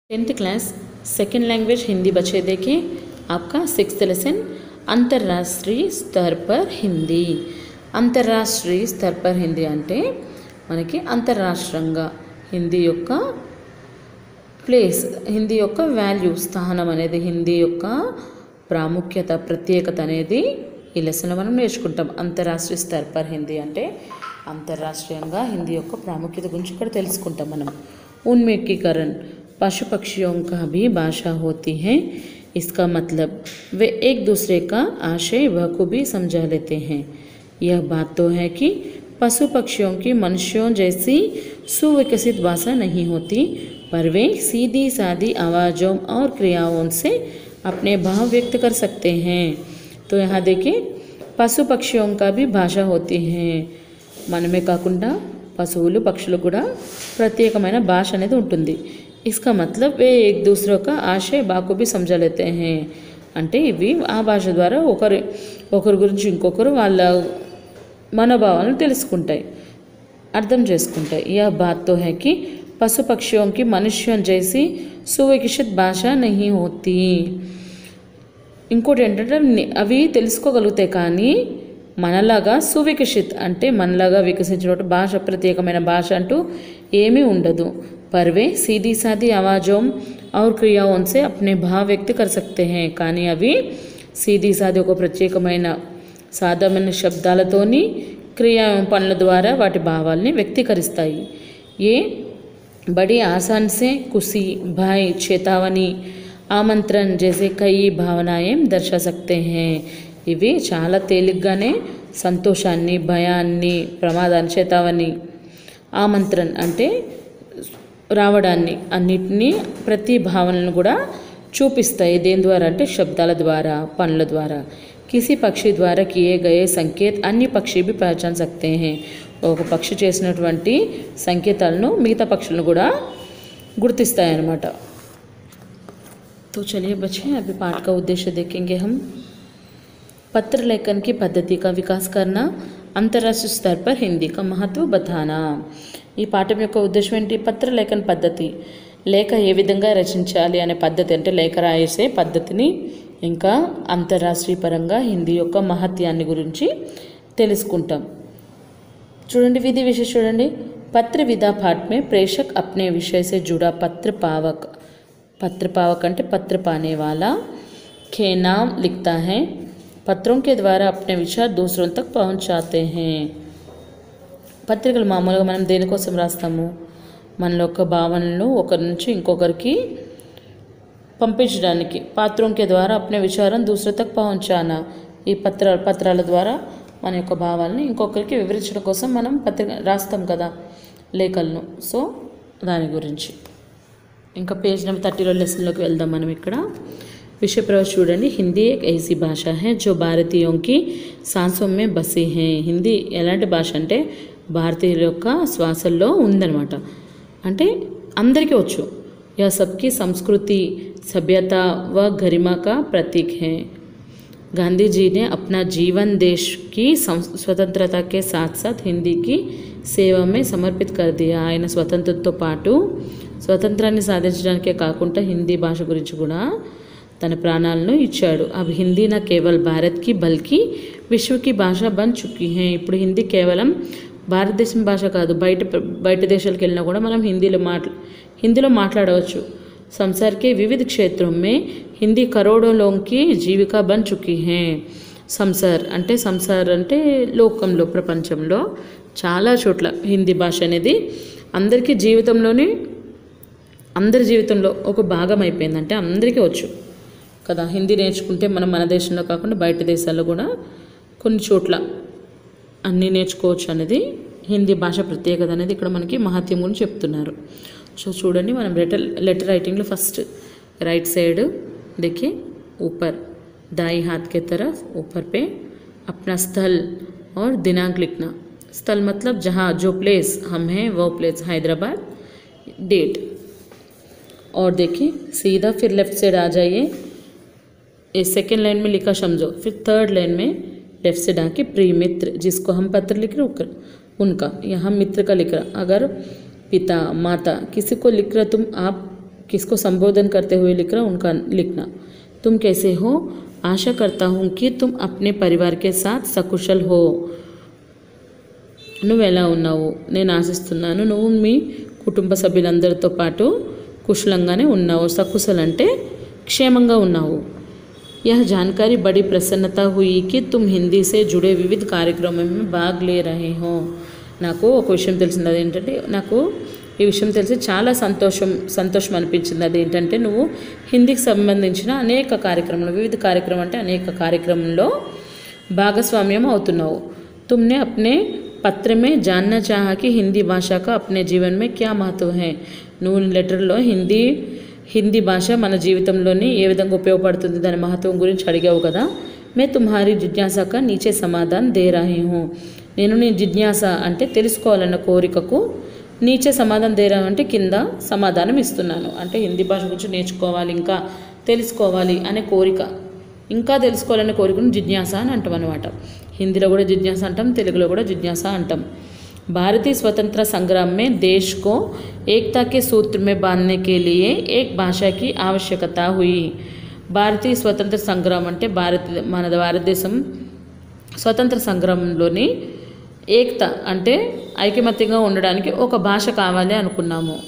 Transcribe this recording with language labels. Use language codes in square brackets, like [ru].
[hi] 10th class second language Hindi बच्चे देखें आपका 6th लेसन अंतर्राष्ट्रीय स्तर पर हिंदी। अंतर्राष्ट्रीय स्तर पर हिंदी [te] అంటే మనకి అంతర్రాష్ట్రంగా హిందీ యొక్క ప్లేస్, హిందీ యొక్క వాల్యూ, స్థానం అనేది, హిందీ యొక్క ప్రాముఖ్యత, ప్రత్యేకత అనేది ఈ లెసన్లో మనం నేర్చుకుంటాం। అంతర్రాష్ట్రీయ [hi] స్तर पर हिंदी [te] అంటే అంతర్రాష్ట్రీయంగా హిందీ యొక్క ప్రాముఖ్యత గురించి ఇక్కడ తెలుసుకుంటాం మనం। [hi] उन्मुखीकरण, पशु पक्षियों का भी भाषा होती है। इसका मतलब वे एक दूसरे का आशय बखूबी समझा लेते हैं। यह बात तो है कि पशु पक्षियों की मनुष्यों जैसी सुविकसित भाषा नहीं होती, पर वे सीधी सादी आवाज़ों और क्रियाओं से अपने भाव व्यक्त कर सकते हैं। तो यहाँ देखिए, पशु पक्षियों का भी भाषा होती है। [te] మనమే కాకుండా పశువులు పక్షులు కూడా ప్రత్యేకమైన భాష అనేది ఉంటుంది। [hi] इसका मतलब वे एक दूसरे का आशय बाखूबी समझ लेते हैं [te] అంటే ఇవి ఆ భాష ద్వారా ఒకరి గురించి ఇంకొకరు వాళ్ళ మనోభావాలను తెలుసుకుంటాయి, అర్థం చేసుకుంటాయి। [hi] यह बात तो है कि पशु पक्षियों की मनुष्यों जैसी सुविकसित भाषा नहीं होती। [te] ఇంకోటి ఏంటంటే అవి తెలుసుకోగలుగుతాయి కానీ మనలాగా సువికసిత్ అంటే మనలాగా వికసించిన భాష, ప్రత్యేకమైన భాష అంటూ ఏమీ ఉండదు। [hi] పర్వే సీదీ సాదీ ఆవాజోం और क्रियाओं से अपने भाव व्यक्त कर सकते हैं, [te] కానీ అవి సీదీ సాదీ ఒక ప్రత్యేకమైన సాధారణ శబ్దాలతోని క్రియా పనుల ద్వారా వాటి భావాల్ని వ్యక్తీకరిస్తాయి। [hi] ఏ बड़ी आसान से खुशी, भय, चेतावनी, आमंत्रण जैसे कई भावनाएं दर्शा सकते हैं। [te] ఇవి చాలా తేలిగ్గానే సంతోషాన్ని, భయాన్ని, ప్రమాదాన్ని, చేతావని, ఆమంత్రణ అంటే రావడాన్ని, అన్నిటినీ, ప్రతి భావనలను కూడా చూపిస్తాయి। దేని ద్వారా అంటే శబ్దాల ద్వారా, పనుల ద్వారా। [hi] కిసి పక్షి ద్వారా కియే గయే సంకేత్ అన్ని పక్షి भी पहचान सकते हैं। [te] ఒక పక్షి చేసినటువంటి సంకేతాలను మిగతా పక్షులను కూడా గుర్తిస్తాయి అన్నమాట। [hi] तो चलिए बच्चे, अभी पाठ का उद्देश्य देखेंगे हम। पत्र लेखन की पद्धति का विकास करना, अंतर्राष्ट्रीय स्तर पर हिंदी का महत्व बताना। [te] ఈ పాఠం యొక్క ఉద్దేశం ఏంటి? పత్ర లేఖన పద్ధతి, లేఖ ఏ విధంగా రచించాలి అనే పద్ధతి, అంటే లేఖ రాసే పద్ధతిని, ఇంకా అంతర్రాష్ట్రీయ పరంగా హిందీ యొక్క మహత్యాన్ని గురించి తెలుసుకుంటాం। చూడండి, విధి విశేష చూడండి। [hi] పత్ర విधा पाठ में प्रेषक अपने विषय से जुड़ा पत्र पावक, पत्र पावक అంటే पत्र पाने वाला के नाम लिखता है। पत्रों के द्वारा अपने विचार दूसरों तक पहुंचाते हैं। [te] పత్రికలు మామూలుగా మనం దేనికోసం రాస్తాము? మనలో ఒక భావనలను ఒకరి నుంచి ఇంకొకరికి పంపించడానికి। [hi] పత్రం के द्वारा अपने विचारन दूसरे तक पहुंचाना, [te] ఈ పత్రాల ద్వారా మన యొక్క భావాలని ఇంకొకరికి వివరించడం కోసం మనం పత్రిక రాస్తాం కదా, లేఖలను। సో దాని గురించి ఇంకా పేజ్ నెంబర్ 30లో లెసన్లోకి వెళ్దాం మనం। ఇక్కడ विषय प्रवेश చూడండి। [hi] हिंदी एक ऐसी भाषा है जो भारतीयों की सांसों में बसी है। [te] हिंदी ఎలాంటి భాష అంటే భారతీయుల యొక్క శ్వాసల్లో ఉందన్నమాట, అంటే అందరికీ వచ్చు। [hi] यह सबकी संस्कृति, सभ्यता व गरिमा का प्रतीक है। गांधी जी ने अपना जीवन देश की स्वतंत्रता के साथ साथ हिंदी की సేవ में సమర్పిత कर दिया। [te] ఆయన స్వతంత్రంతో పాటు స్వతంత్రాన్ని సాధించడానికే కాకుండా హిందీ భాష గురించి కూడా తన ప్రాణాలను ఇచ్చాడు। [hi] अब हिंदी न केवल भारत की बल्कि विश्व की भाषा बन चुकी है। [te] ఇప్పుడు హిందీ కేవలం భారతదేశం భాష కాదు, బయట దేశాలకు వెళ్ళినా కూడా మనం హిందీలో మాట్లాడవచ్చు। [hi] संसार के विविध क्षेत्रों में हिंदी करोड़ों लोगों की जीविका बन चुकी है। [te] సంసార్ అంటే లోకంలో, ప్రపంచంలో చాలా చోట్ల హిందీ భాష అనేది అందరి జీవితంలో ఒక భాగం అయిపోయింది, అంటే అందరికీ వచ్చు కదా। హిందీ నేర్చుకుంటే మనం మన దేశంలో కాకుండా బయట దేశాల్లో కూడా కొన్ని చోట్ల అన్నీ నేర్చుకోవచ్చు అనేది హిందీ భాష ప్రత్యేకత అనేది ఇక్కడ మనకి మహత్యం గురించి చెప్తున్నారు। సో చూడండి, మనం లెటర్ రైటింగ్లో ఫస్ట్ రైట్ సైడ్ [hi] देखिए, ऊपर दाई हाथ के तरफ ऊपर पे अपना स्थल और दिनांक लिखना। स्थल मतलब जहाँ जो प्लेस हम हैं वो प्लेस हैदराबाद, डेट। और देखिए सीधा फिर लेफ्ट साइड आ जाइए, इस सेकेंड लाइन में लिखा समझो, फिर थर्ड लाइन में लेफ्ट साइड आके प्रिय मित्र, जिसको हम पत्र लिख रहे उनका, यहाँ मित्र का लिख रहा। अगर पिता माता किसी को लिख रहे तुम, आप किसको संबोधन करते हुए लिख रहा उनका लिखना। तुम कैसे हो, आशा करता हूँ कि तुम अपने परिवार के साथ सकुशल हो। [te] నువ్వు ఎలా ఉన్నావు, నేను ఆశిస్తున్నాను నువ్వు మీ కుటుంబ సభ్యులందరితో పాటు కుశలంగానే ఉన్నావు। సకుశల్ అంటే క్షేమంగా ఉన్నావు। [hi] यह जानकारी बड़ी प्रसन्नता हुई कि तुम हिंदी से जुड़े विविध कार्यक्रमों में भाग ले रहे हो। [te] నాకు ఒక విషయం తెలిసింది, అదేంటంటే నాకు ఈ విషయం తెలిసి చాలా సంతోషం అనిపించింది। అదేంటంటే నువ్వు హిందీకి సంబంధించిన అనేక కార్యక్రమాలు, వివిధ కార్యక్రమం అంటే అనేక కార్యక్రమంలో భాగస్వామ్యం అవుతున్నావు। [hi] तुमने अपने पत्र में जानना चाहा कि हिंदी भाषा का अपने जीवन में क्या महत्व है। [te] నువ్వు లెటర్లో హిందీ భాష మన జీవితంలోని ఏ విధంగా ఉపయోగపడుతుంది దాని మహత్వం గురించి అడిగావు కదా। [hi] मैं तुम्हारी जिज्ञासा का नीचे समाधान दे रही हूँ। [te] నేను నీ జిజ్ఞాస అంటే తెలుసుకోవాలన్న కోరికకు నీచే సమాధానం దే రహా అంటే కింద సమాధానం ఇస్తున్నాను। అంటే హిందీ భాష గురించి నేర్చుకోవాలి, ఇంకా తెలుసుకోవాలి అనే కోరిక, ఇంకా తెలుసుకోవాలనే కోరికను జిజ్ఞాస అని అంటాం అన్నమాట। హిందీలో కూడా జిజ్ఞాస అంటాం, తెలుగులో కూడా జిజ్ఞాస అంటాం। [hi] भारतीय स्वतंत्रता संग्राम में देश को एकता के सूत्र में बांधने के लिए एक भाषा की आवश्यकता हुई। [te] భారతీయ స్వతంత్ర సంగ్రామం అంటే మన భారతదేశం స్వతంత్ర సంగ్రామంలోని ఏకత అంటే ఐకమత్యంగా ఉండడానికి ఒక భాష కావాలి అనుకున్నాము।